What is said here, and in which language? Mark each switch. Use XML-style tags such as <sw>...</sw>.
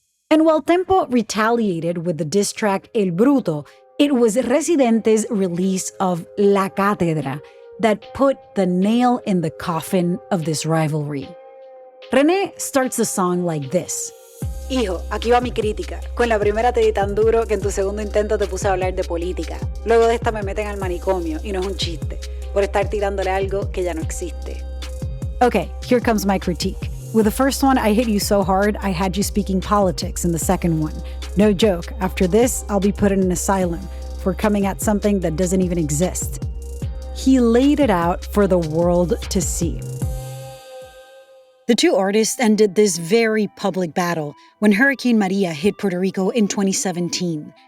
<en>And while Tempo retaliated with the diss track El Bruto, it was Residente's release of La Cátedra that put the nail in the coffin of this rivalry. René starts the song like this.</en> <es>Hijo, aquí va mi crítica. Con la primera te di tan duro que en tu segundo intento te puse a hablar de política. Luego de esta me meten al manicomio, y no es un chiste, por estar tirándole algo que ya no existe.</es> <en>Okay, here comes my critique. With the first one, I hit you so hard, I had you speaking politics in the second one. No joke, after this, I'll be put in an asylum for coming at something that doesn't even exist. He laid it out for the world to see. The two artists ended this very public battle when Hurricane Maria hit Puerto Rico in 2017,</en>